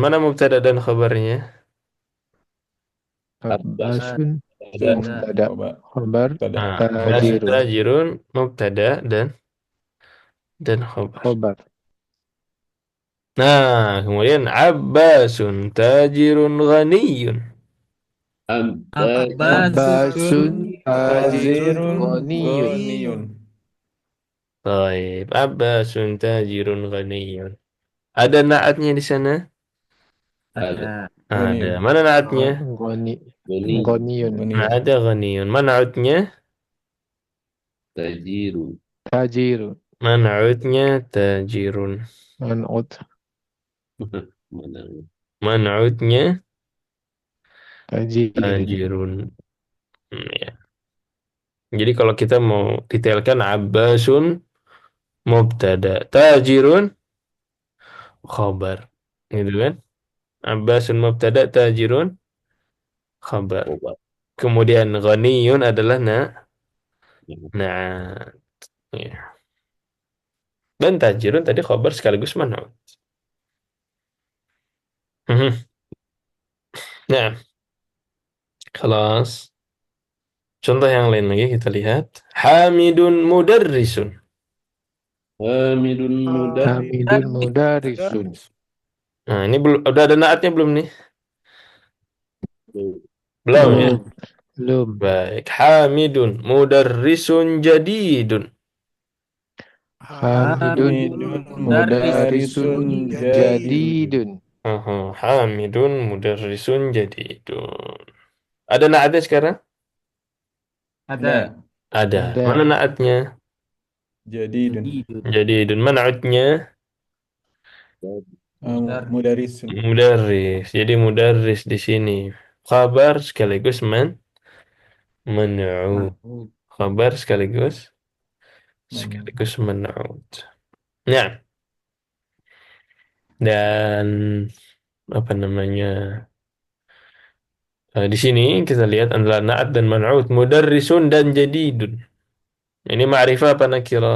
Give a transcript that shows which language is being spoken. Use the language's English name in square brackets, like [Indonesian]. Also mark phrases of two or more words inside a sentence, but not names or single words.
[Indonesian] Mana mubtada dan khabarnya? Abbas Abbasun ada mubtada, Coba. khabar Tada. Abbasun tajirun, tajirun mubtada dan khabar. khabar. Nah, kemudian Abbasun [Arabic] تاجر غني. [Indonesian] Abbas Abbasun Abbasun tajirun Tajirun ghaniyun. ghaniyun. Baik, Abbasun [Arabic] تاجر غني. [Indonesian] Ada naatnya di sana? ada ada. Ada. Ghaniyun. Mana naatnya? Ghani, Bani ghaniyun. Nah, Ghaniyun. ada ghaniyun. Mana naatnya? Tajiru Tajirun. Mana naatnya? Tajirun. Man'ut. mana Mana naatnya? Tajirun. Tajirun. Ya. Jadi kalau kita mau detailkan Abbasun mubtada, tajirun khabar. Gitu kan? Abbasun mubtada, tajirun khabar. obat Kemudian ghaniyun adalah nah, ya. Dan tajirun tadi khabar sekaligus mana? Mhm. Nah, kelas. Contoh yang lain lagi kita lihat. Hamidun mudarrisun. Hamidun mudah Hamidun mudarisun. Nah, ini belum udah ada naatnya belum nih? Belum ya? Belum. Belum. Baik. [Arabic] Hamidun مدرس جديد. [Indonesian] Hamidun Hamidun mudarisun [Arabic] مدرس جديد. [Indonesian] jadidun. [Arabic] Hamidun مدرس جديد. [Indonesian] Ada naatnya sekarang? Ada. Ada. Ada. Ada. Mana naatnya? Jadidun. Jadidun. Jadidun. Man'utnya Mudar. Mudarisun. mudarris. Jadi mudarris di sini. Khabar sekaligus man'ut. Marfu. Khabar Man. sekaligus man'ut. Nah, dan apa namanya? Di sini kita lihat adalah na'at dan man'ut, mudarrisun dan jadidun. Ini ma'rifah apa nakirah?